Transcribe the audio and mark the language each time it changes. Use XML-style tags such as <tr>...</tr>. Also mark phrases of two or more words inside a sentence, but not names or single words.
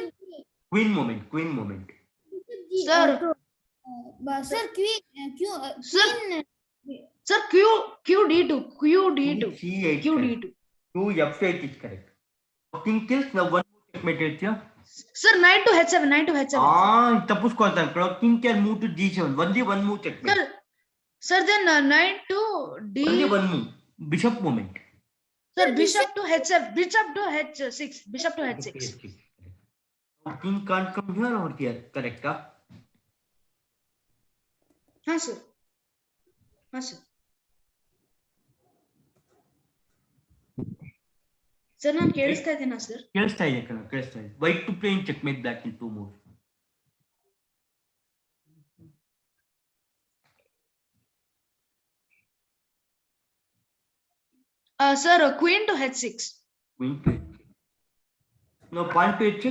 <en>Queen moment. Queen moment. Bishop G. Sir. Sir, queen. Sir. Queen. Sir, QD2. QD2. C8. QD2. 2 F8 is correct. King kills, now one move checkmate ಇರುತ್ತೀಯಾ? Sir, knight to H7. Knight to H7.</en> <kn>ತಪ್ಪಿಸ್ಕೊಳ್ತಾನೆ ಕಣ.</kn> <en>King can move to G7. Only one move checkmate. Sir, then knight to D. Only one move. Bishop moment. Sir, bishop to H7. Bishop to H6. Bishop to H6. Now king can't come here or here. Correct. Huh, sir. Huh, sir. Sir,</en> <kn>ನಾನು ಕೇಳಿಸ್ತಾ ಇದ್ದೀನಾ ಸರ್? ಕೇಳಿಸ್ತಾ ಇದೆ ಕಣ, ಕೇಳಿಸ್ತಾ ಇದೆ.</kn> <en>White to play in checkmate black in 2 moves. Sir, queen to H6. Queen to H6. Now pawn to H6.</en>